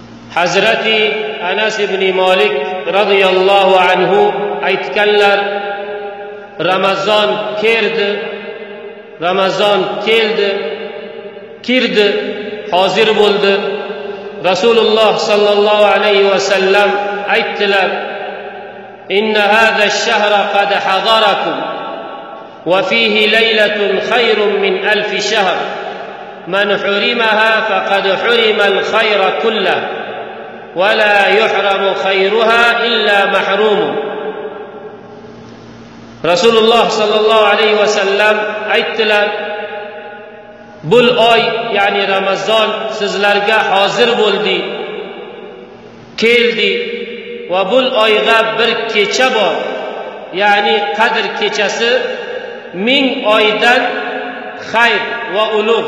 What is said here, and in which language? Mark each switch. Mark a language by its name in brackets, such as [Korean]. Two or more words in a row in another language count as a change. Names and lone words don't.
[Uzbek] Hazrati Anas ibn Malik [Arabic] رضي الله عنه [Uzbek] aytganlar, Ramazon kirdi, hozir bo'ldi. Rasululloh [Arabic] صلى الله عليه وسلم [Uzbek] aytdilar: [Arabic] "إن هذا الشهر قد حضركم وفيه ليلة خير من ألف شهر. من حرمها فقد حرم الخير كله ولا يحرم خيرها إلا محروم." [Uzbek] Rasululloh [Arabic] صلى الله عليه وسلم [Uzbek] aytdilar: "Bul oy, ya'ni Ramazon sizlarga hozir bo'ldi, keldi va bul oyga bir kecha bor, ya'ni Qadr kechasi 1000 oydan xayr va ulug'.